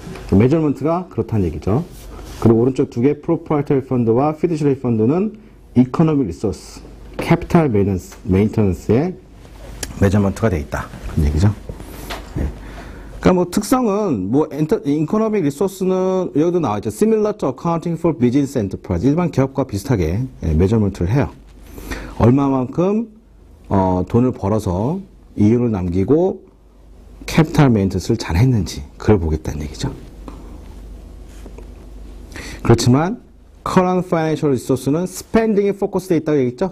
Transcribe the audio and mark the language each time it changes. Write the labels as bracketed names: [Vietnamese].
[Korean] measurement가 그렇다는 얘기죠. 그리고 오른쪽 두 개 proprietary fund와 fiduciary fund는 economic resource, capital maintenance의 measurement가 돼 있다. 그런 얘기죠. 네. 그러니까 뭐 특성은 뭐 economic resource는 여기도 나와 있죠. [English] similar to accounting for business enterprise. [Korean] 일반 기업과 비슷하게 measurement를 해요. 얼마만큼 돈을 벌어서 이윤을 남기고 capital maintenance를 잘 했는지 그걸 보겠다는 얘기죠. 그렇지만 current financial resource는 spending에 포커스되어 있다고 얘기했죠?